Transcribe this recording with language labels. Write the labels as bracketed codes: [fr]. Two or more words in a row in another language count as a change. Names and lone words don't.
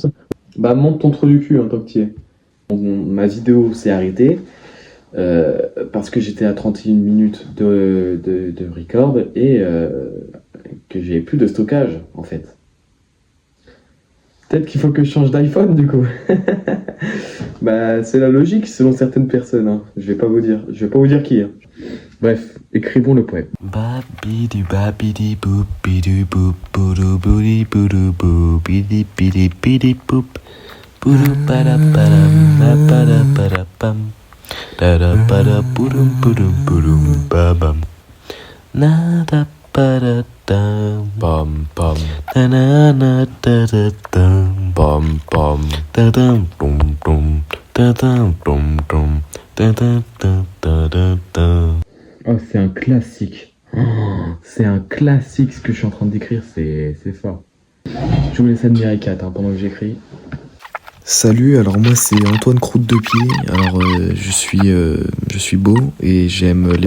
[fr] Bah, monte ton trou du cul, hein, tant que t'y es. Ma vidéo s'est arrêtée parce que j'étais à 31 minutes de record et que j'ai plus de stockage en fait. Peut-être qu'il faut que je change d'iPhone du coup. Bah, c'est la logique selon certaines personnes. Hein. Je vais pas vous dire qui. Hein. Bref, écrivons le poème. Babidi babidi boopidi boop boodoo boodi boodoo boopidi bidi bidi boop boodoo bada badam bada bada bam dada bada boodoo boodoo boodoo babam nada bada dam bam bam na na na da da dam bam bam da dam dum dum da dam dum dum da da da da da da. Oh, c'est un classique. Oh, c'est un classique ce que je suis en train d'écrire, c'est fort. Je vous laisse admirer Kat hein, pendant que j'écris. Salut, alors moi c'est Antoine Croûte de Pied. Alors je suis beau et j'aime les...